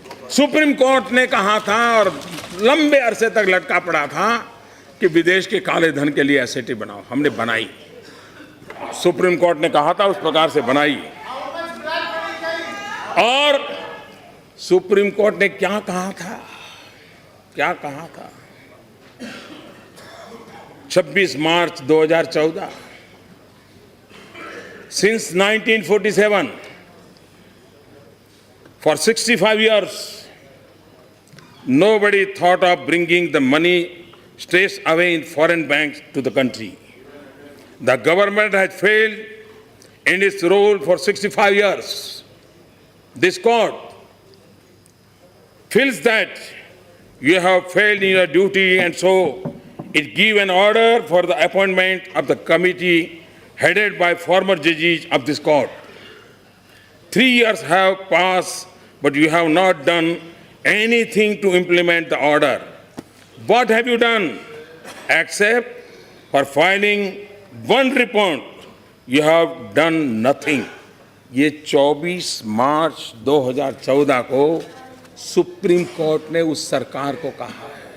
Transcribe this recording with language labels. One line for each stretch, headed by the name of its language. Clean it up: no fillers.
Hindi: Supreme court ने कहा था और लंबे अरसे तक लटका पड़ा था कि विदेश के काले धन के लिए एसआईटी बनाओ, हमने बनाई। सुप्रीम कोर्ट ने कहा था उस प्रकार से बनाई। और सुप्रीम कोर्ट ने क्या कहा था, क्या कहा था?
English: 26 March 2014, since 1947 for 65 years nobody thought of bringing the money stays away in foreign banks to the country. The government has failed in its role for 65 years. This court feels that you have failed in your duty, and so it gives an order for the appointment of the committee headed by former judges of this court. 3 years have passed, but you have not done anything to implement the order. What have you done? Except for filing one report, you have done nothing.
Hindi: ये 24 मार्च 2014 को supreme court ने उस सरकार को कहा है।